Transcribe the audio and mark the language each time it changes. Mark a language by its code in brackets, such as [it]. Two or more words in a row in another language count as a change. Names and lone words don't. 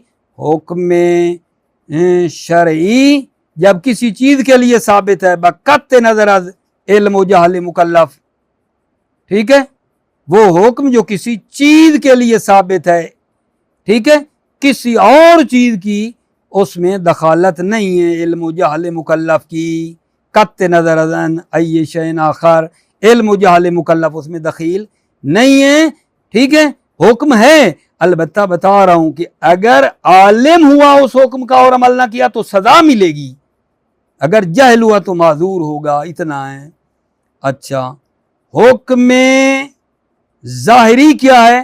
[ur] حکم شرعی جب کسی چیز کے لیے ثابت ہے [fa] بقطع نظر از علم و جہل مکلف، [ur] ٹھیک ہے، وہ حکم جو کسی چیز کے لیے ثابت ہے، ٹھیک ہے، کسی اور چیز کی اس میں دخالت نہیں ہے، علم و جہل مکلف کی، [fa] قطع نظر از ای شیء آخر، [ur] علم و جہل مکلف اس میں دخیل نہیں ہے، ٹھیک ہے، حکم ہے، البتہ بتا رہا ہوں کہ اگر عالم ہوا اس حکم کا اور عمل نہ کیا تو سزا ملے گی، اگر جہل ہوا تو معذور ہوگا، اتنا ہے۔ اچھا، حکم ظاہری کیا ہے؟